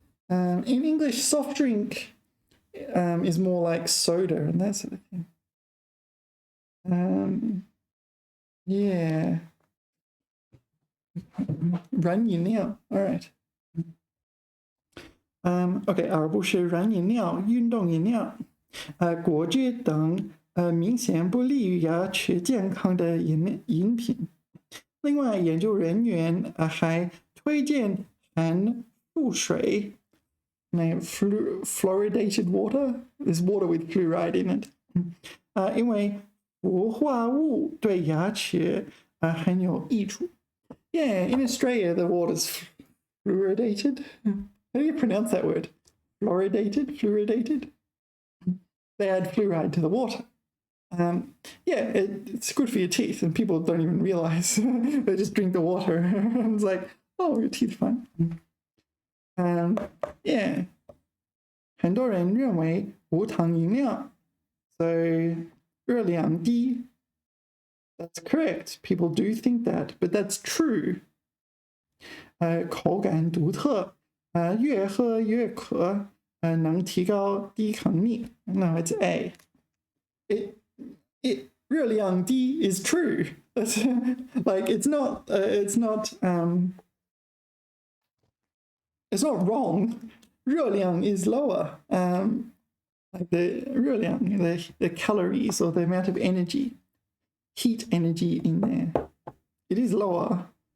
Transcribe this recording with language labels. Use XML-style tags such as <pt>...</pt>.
<en>In English, soft drink is more like soda and that sort of thing. Yeah.</en> <zh>软饮料</zh> <en>all right.</en> <zh>OK， 而不是软饮料、运动饮料、果汁等明显不利于牙齿健康的饮品。另外，研究人员还推荐含复水</zh> <en>fluoridated water is water with fluoride in it</en> <zh>因为氟化物对牙齿很有益处。</zh> <en>Yeah, in Australia the water's fluoridated. How do you pronounce that word? fluoridated. They add fluoride to the water. Yeah, it's good for your teeth, and people don't even realize. They just drink the water. It's like, oh, your teeth fine. Yeah.</en> <zh>很多人认为无糖饮料</zh> <en>so</en> <zh>热量低</zh> <en>that's correct. People do think that, but that's true.</en> <zh>口感独特越喝越渴能提高抵抗力</zh> <en>No, it's A. It</en> <zh>热量低</zh> <en>is true. Like it's not wrong. 热量 is lower. Like the 热量 the calories or the amount of energy, heat energy in there, it is lower.</en>